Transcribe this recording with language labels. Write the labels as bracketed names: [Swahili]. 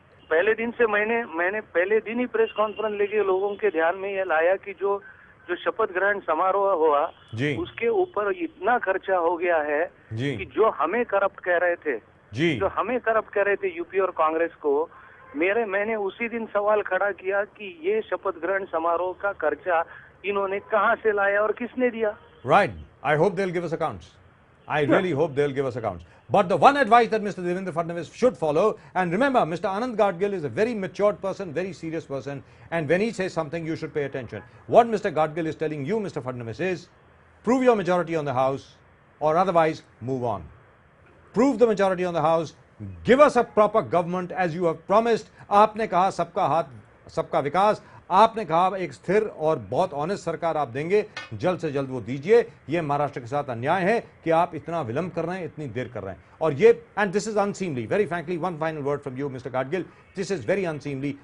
[Hindi] पहले दिन से मैंने पहले दिन ही प्रेस कॉन्फ्रेंस लेके लोगों के ध्यान में यह लाया कि जो शपथ ग्रहण समारोह हुआ उसके ऊपर इतना खर्चा हो गया है कि जो हमें करप्ट कह रहे थे जो हमें करप्ट कह रहे थे यूपी और कांग्रेस को, मैंने उसी दिन सवाल खड़ा किया कि ये शपथ ग्रहण समारोह का खर्चा इन्होंने कहां से लाया और किसने दिया। [English] Right. I hope they will give us accounts. I really hope they'll give us accounts. But the one advice that Mr. Devendra Fadnavis should follow, and remember, Mr. Anand Gadgil is a very matured person, very serious person, and when he says something, you should pay attention. What Mr. Gadgil is telling you, Mr. Fadnavis, is prove your majority on the House, or otherwise move on. Prove the majority on the House, give us a proper government as you have promised. [Hindi] आपने कहा सबका हाथ सबका विकास, आपने कहा एक स्थिर और बहुत ऑनेस्ट सरकार आप देंगे, जल्द से जल्द वो दीजिए। ये महाराष्ट्र के साथ अन्याय है कि आप इतना विलंब कर रहे हैं, इतनी देर कर रहे हैं, और ये [English] And this is unseemly. Very frankly, one final word from you mister Gadgil, this is very unseemly.